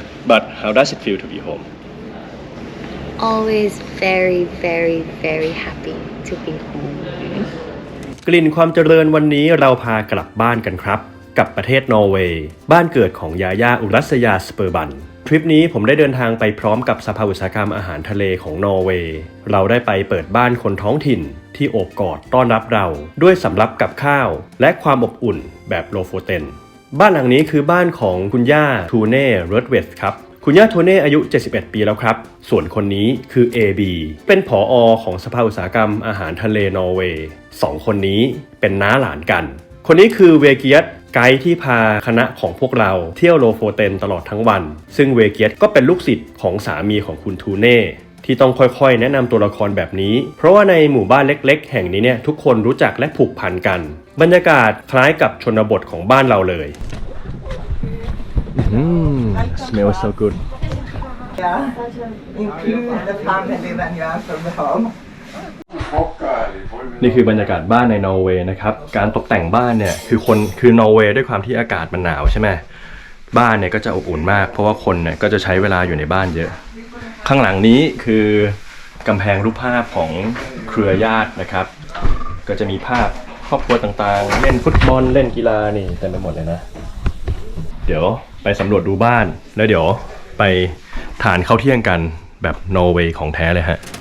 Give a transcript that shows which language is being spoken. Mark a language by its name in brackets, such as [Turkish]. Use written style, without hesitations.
[English] But how does it feel to be home? Always very, very, very happy to be home. [Thai] กลิ่นความเจริญวันนี้เราพากลับบ้านกันครับกับประเทศนอร์เวย์บ้านเกิดของยาย่าอุรัสยาสเปอร์บันทริปนี้ผมได้เดินทางไปพร้อมกับสภาอุตสาหกรรมอาหารทะเลของนอร์เวย์เราได้ไปเปิดบ้านคนท้องถิ่นที่โอบกอดต้อนรับเราด้วยสำรับกับข้าวและความอบอุ่นแบบโลโฟเทนบ้านหลังนี้คือบ้านของคุณย่าทูเน่เรดเวสครับคุณย่าโทเน่อายุ71ปีแล้วครับส่วนคนนี้คือ AB เป็นผอ. ของสภาอุตสาหกรรมอาหารทะเลนอร์เวย์2คนนี้เป็นน้าหลานกันคนนี้คือเวเกียตไกด์ที่พาคณะของพวกเราเที่ยวโลโฟเทนตลอดทั้งวันซึ่งเวเกียตก็เป็นลูกศิษย์ของสามีของคุณทูเน่ที่ต้องค่อยๆแนะนำตัวละครแบบนี้เพราะว่าในหมู่บ้านเล็กๆแห่งนี้เนี่ยทุกคนรู้จักและผูกพันกันบรรยากาศคล้ายกับชนบทของบ้านเราเลย [English] Smells so good. Yeah. Include the family when you are from home. [Thai] นี่คือบรรยากาศบ้านในนอร์เวย์นะครับการตกแต่งบ้านเนี่ยคือนอร์เวย์ด้วยความที่อากาศมันหนาวใช่ไหมบ้านเนี่ยก็จะอบอุ่นมากเพราะว่าคนเนี่ยก็จะใช้เวลาอยู่ในบ้านเยอะข้างหลังนี้คือกำแพงรูปภาพของเครือญาตินะครับก็จะมีภาพครอบครัวต่างๆเล่นฟุตบอลเล่นกีฬานี่เต็มไปหมดเลยนะเดี๋ยวไปสำรวจดูบ้านแล้วเดี๋ยวไปทานข้าวเที่ยงกันแบบนอร์เวย์ของแท้เลยฮะ